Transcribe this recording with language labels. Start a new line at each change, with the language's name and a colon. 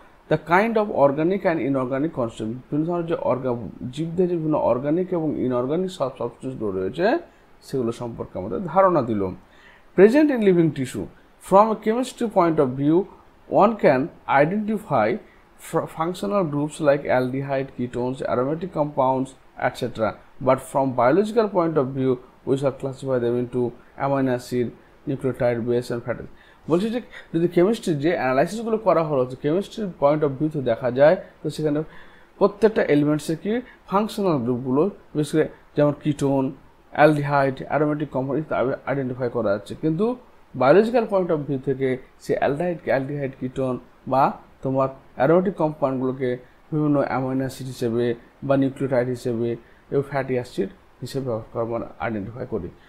English: the kind of organic and inorganic constituent,
Bangla: বিভিন্ন ধরনের যে জীবদের যে বিভিন্ন অর্গানিক এবং ইনঅর্গানিক সাবস্টেন্সগুলো রয়েছে সেগুলো সম্পর্কে আমাদের ধারণা দিল।
English: Present in living tissue, from a chemistry point of view one can identify functional groups like aldehyde, ketones, aromatic compounds, etc. But from biological point of view, we shall classify them into amino acid, nucleotide, base and fatty.
Bangla: বলছি যে যদি chemistry যে অ্যানালাইসিসগুলো করা হলো, কেমিস্ট্রির point of view থেকে দেখা যায়, তো সেখানে প্রত্যেকটা এলিমেন্টসের কি ফাংশনাল গ্রুপগুলো বিশেষ করে যেমন ketone, aldehyde, aromatic compound identify করা যাচ্ছে। কিন্তু বায়োলজিক্যাল পয়েন্ট অফ ভিউ থেকে সে অ্যালডিহাইড, কিটোন বা তোমার অ্যারোমেটিক কম্পাউন্ডগুলোকে বিভিন্ন অ্যামাইনো অ্যাসিড হিসেবে বা নিউক্লিওটাইড হিসেবে এবং ফ্যাটি অ্যাসিড হিসেবে আইডেন্টিফাই করি।